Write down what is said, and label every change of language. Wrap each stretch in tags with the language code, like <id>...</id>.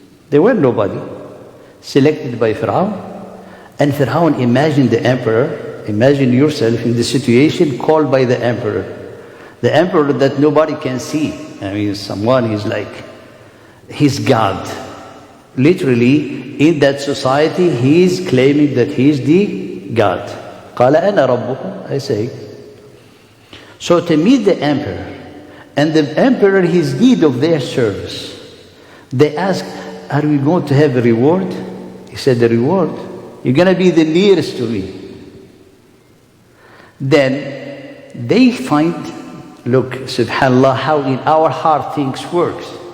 <en>They were nobody, selected by Fir'aun. And Fir'aun imagined the emperor, imagine yourself in the situation called by the emperor that nobody can see. I mean, someone is like, he's God. Literally, in that society, he is claiming that he is the God.</en> <ar>قال أنا ربكم,</ar> <en>I say. So to meet the emperor, and the emperor is need of their service, they asked, are we going to have a reward? He said, the reward? You're going to be the nearest to me. Then they find, look, subhanAllah, how in our heart things works.</en>